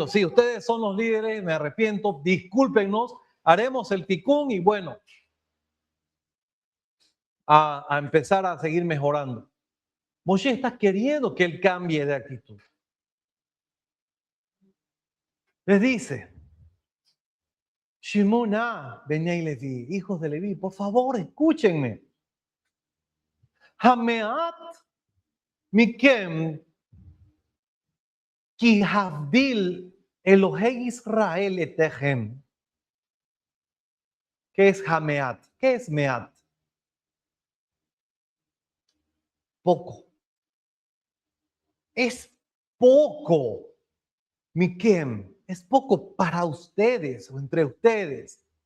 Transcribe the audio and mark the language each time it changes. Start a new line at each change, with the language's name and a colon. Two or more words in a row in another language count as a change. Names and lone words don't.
Spanish: Sí, ustedes son los líderes, me arrepiento, discúlpenos, haremos el ticún y bueno, a empezar a seguir mejorando. Moshe está queriendo que él cambie de actitud. Les dice,
Hebrew: שמעו נא, בני לוי,
Spanish: hijos de Leví, por favor, escúchenme.
Hebrew: המעט מכם כי הבדיל אלהי ישראל אתכם.
Spanish: ¿Qué es Hameat? ¿Qué es Meat? Poco. Es poco. Mikem, es poco para ustedes o entre ustedes.